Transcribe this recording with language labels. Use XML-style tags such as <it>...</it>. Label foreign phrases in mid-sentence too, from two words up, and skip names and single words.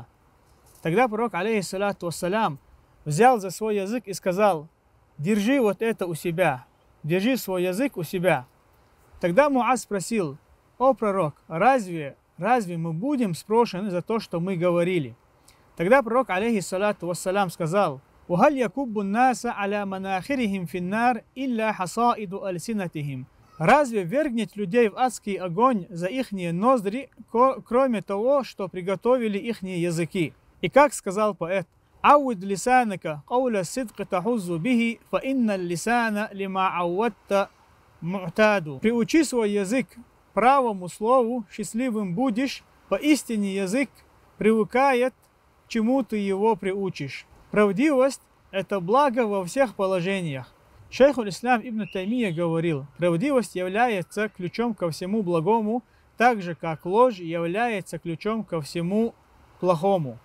<ru>Тогда пророк,</ru> <ar>عليه الصلاة والسلام,</ar> <ru>взял за свой язык и сказал: «Держи вот это у себя, держи свой язык у себя». Тогда Муаз спросил: «О пророк, разве мы будем спрошены за то, что мы говорили?» Тогда пророк,</ru> <ar>عليه الصلاة والسلام,</ar> <ru>сказал:</ru> <ar>«وهل يكب الناس على مناخرهم في النار إلا حصائد ألسنتهم».</ar> <ru>Разве вергнет людей в адский огонь за ихние ноздри, кроме того, что приготовили ихние языки? И как сказал поэт:</ru> <ar>«عود لسانك قول صدق تحظ به فإن اللسان لما عودت معتاد».</ar> <ru>Приучи свой язык правому слову, счастливым будешь, поистине язык привыкает, чему ты его приучишь. Правдивость – это благо во всех положениях. Шейхуль-ислам Ибн Таймия говорил: правдивость является ключом ко всему благому, так же как ложь является ключом ко всему плохому.</ru>